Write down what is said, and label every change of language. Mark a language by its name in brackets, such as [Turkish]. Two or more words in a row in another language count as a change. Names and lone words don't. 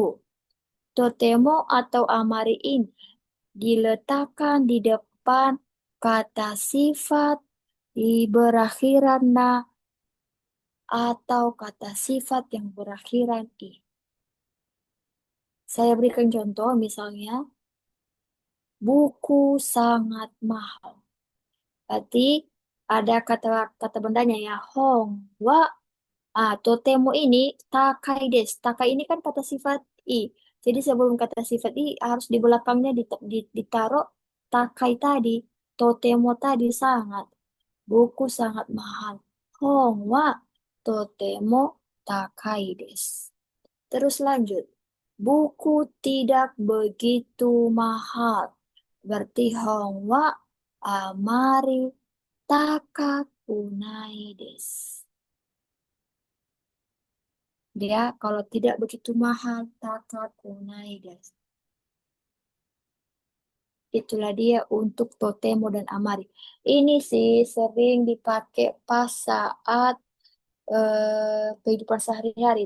[Indonesian] Totemo atau amari ini diletakkan di depan kata sifat di berakhiran na atau kata sifat yang berakhiran i. Saya berikan contoh, misalnya, buku sangat mahal. Berarti ada kata-kata bendanya, ya, [Japanese] 本、は, とても ini 高いです. [Indonesian] Takai ini kan kata sifat i. Jadi sebelum kata sifat i harus di belakangnya ditaruh takai tadi. Totemo tadi sangat. Buku sangat mahal. [Japanese] 本はとても高いです. [Indonesian] Terus lanjut. Buku tidak begitu mahal. [Japanese] Berarti 本はあまり高くないです. [Indonesian] Dia kalau tidak begitu mahal, [Japanese] 高くないです. [Indonesian] Itulah dia untuk totemo dan amari. Ini sih sering dipakai pas saat kehidupan sehari-hari.